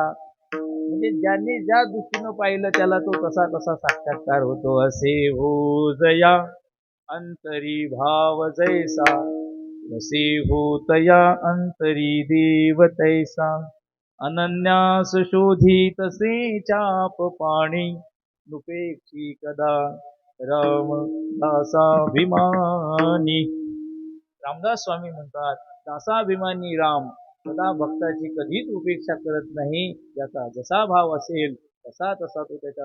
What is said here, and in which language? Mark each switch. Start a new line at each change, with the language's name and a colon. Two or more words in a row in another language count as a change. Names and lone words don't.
Marathi: म्हणजे ज्यांनी ज्या दृष्टीनं पाहिलं त्याला तो तसा तसा साक्षात्कार होतो. असे हो जया अंतरी भाव जैसा, वसे होतया अंतरी देव तैसा. अनन्यास शोधी तसे चाप पाणी, नुपेक्षी कदा राम दासाभिमानी. रामदास स्वामी म्हणतात, दासाभिमानी राम सदा भक्ताची कधीच उपेक्षा करत नाही. ज्याचा जसा भाव असेल तसा तसा तो त्याच्या